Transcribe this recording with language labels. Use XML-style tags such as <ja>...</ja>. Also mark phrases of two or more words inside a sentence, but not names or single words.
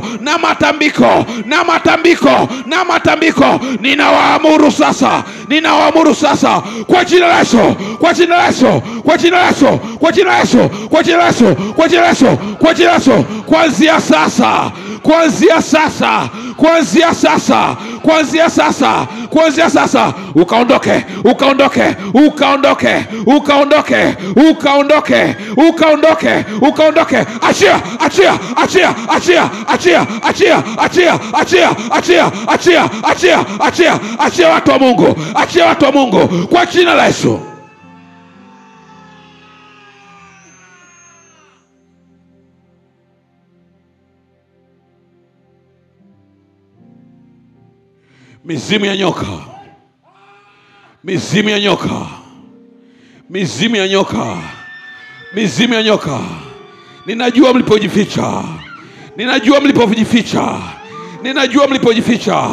<sw>na matambiko, na matambiko, na matambiko, ninawaamuru sasa, ninawaamuru sasa, kwa jina la Yesu, kwa jina la Yesu, kwa jina la Yesu, kwa jina la Yesu, kwa jina la Yesu, kwa jina la Yesu, kwa jina la Yesu, kuanzia sasa, kuanzia sasa, kuanzia sasa, kuanzia sasa, kuanzia sasa, ukaondoke, ukaondoke, ukaondoke, ukaondoke, ukaondoke, ukaondoke, ukaondoke. Achia, achia, achia, achia, achia, achia, achia, achia, achia, achia, achia, achia, achia watu wa Mungu, achia watu wa Mungu, kwa jina la Yesu. Mizimu ya nyoka, mizimu ya nyoka, mizimu ya nyoka, mizimu ya nyoka, ninajua mlipojificha, ninajua mlipojificha, ninajua mlipojificha.</sw>